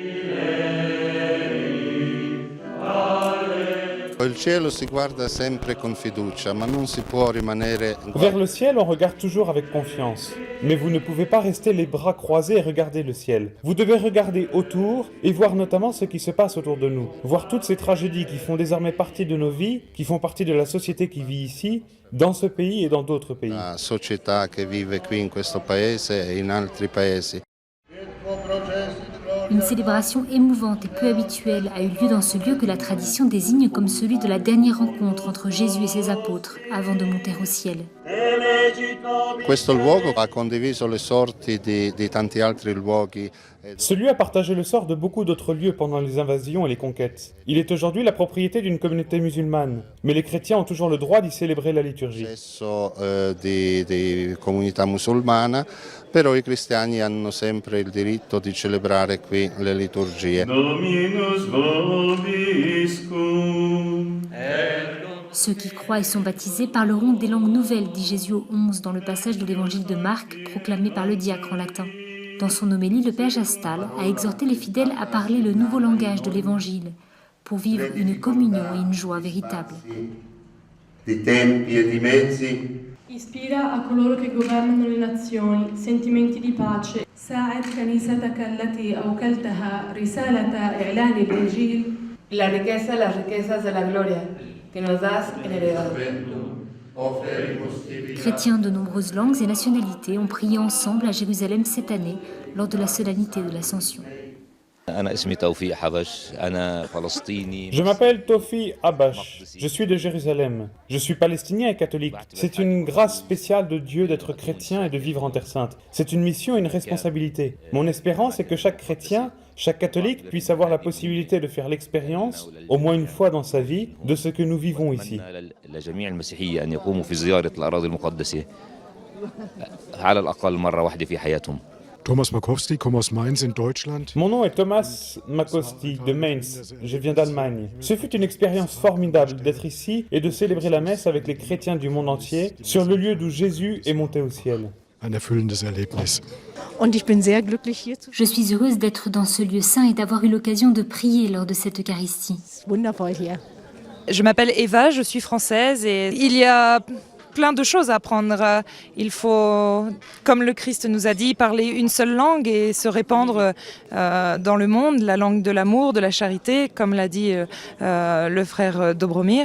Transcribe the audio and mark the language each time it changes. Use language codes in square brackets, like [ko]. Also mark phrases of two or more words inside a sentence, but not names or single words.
[fr] Vers le ciel, on regarde toujours avec confiance. Mais vous ne pouvez pas rester les bras croisés et regarder le ciel. Vous devez regarder autour et voir notamment ce qui se passe autour de nous. Voir toutes ces tragédies qui font désormais partie de nos vies, qui font partie de la société qui vit ici, dans ce pays et dans d'autres pays. [it] La società che vive qui in questo paese e in altri paesi. [fr] Une célébration émouvante et peu habituelle a eu lieu dans ce lieu que la tradition désigne comme celui de la dernière rencontre entre Jésus et ses apôtres avant de monter au ciel. [it] Questo luogo ha condiviso le sorti di tanti altri luoghi. [fr] Ce lieu a partagé le sort de beaucoup d'autres lieux pendant les invasions et les conquêtes. Il est aujourd'hui la propriété d'une communauté musulmane, mais les chrétiens ont toujours le droit d'y célébrer la liturgie. [it] Di comunità musulmana, però i cristiani hanno sempre il diritto di celebrare qui le liturgie. [la] Dominus vobiscum. [fr] Ceux qui croient et sont baptisés parleront des langues nouvelles, dit Jésus au 11 dans le passage de l'évangile de Marc, proclamé par le diacre en latin. Dans son homélie, le père Gestal a exhorté les fidèles à parler le nouveau langage de l'évangile pour vivre une communion et une joie véritable. [it] Di tempi e di mezzi. Ispira a coloro che governano le nazioni sentimenti di pace. [ar] ساعد كنيستك التي أوكلتها رسالة إعلان الإنجيل. [es] Las riquezas de la gloria que nos das en heredad. [fr] Chrétiens de nombreuses langues et nationalités ont prié ensemble à Jérusalem cette année lors de la solennité de l'Ascension. Je m'appelle Tofi Abash, je suis de Jérusalem. Je suis palestinien et catholique. C'est une grâce spéciale de Dieu d'être chrétien et de vivre en Terre Sainte. C'est une mission et une responsabilité. Mon espérance est que chaque chrétien, chaque catholique puisse avoir la possibilité de faire l'expérience, au moins une fois dans sa vie, de ce que nous vivons ici. [de] Thomas Makowski, komme aus Mainz in Deutschland. [fr] Mon nom est Thomas Makowski de Mainz, je viens d'Allemagne. Ce fut une expérience formidable d'être ici et de célébrer la messe avec les chrétiens du monde entier sur le lieu d'où Jésus est monté au ciel. [de] Ein erfüllendes Erlebnis. [fr] Je suis heureuse d'être dans ce lieu saint et d'avoir eu l'occasion de prier lors de cette Eucharistie. Je m'appelle Eva, je suis française et il y a plein de choses à apprendre. Il faut, comme le Christ nous a dit, parler une seule langue et se répandre dans le monde, la langue de l'amour, de la charité, comme l'a dit le frère Dobromir.